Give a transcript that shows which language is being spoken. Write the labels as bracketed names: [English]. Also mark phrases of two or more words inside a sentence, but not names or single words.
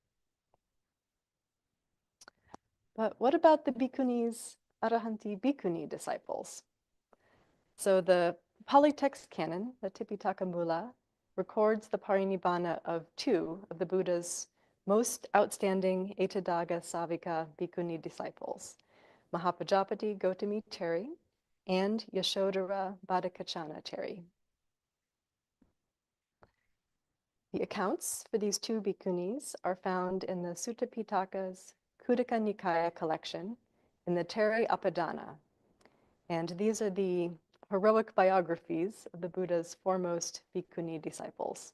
[English] But what about the Bhikkhuni's Arahant Bhikkhuni disciples? So the Pali text canon, the Tipitaka Mula, records the Parinibbāna of two of the Buddha's most outstanding [Pali] Etadagga Savika [English] Bhikkhuni disciples, Mahāpajāpatī Gotamī Therī and Yashodhara Bhattacāccana Therī. The accounts for these two bhikkhunis are found in the Sutta Pitaka's Khuddaka Nikaya collection in the Theri Abhidhamma. And these are the heroic biographies of the Buddha's foremost bhikkhuni disciples.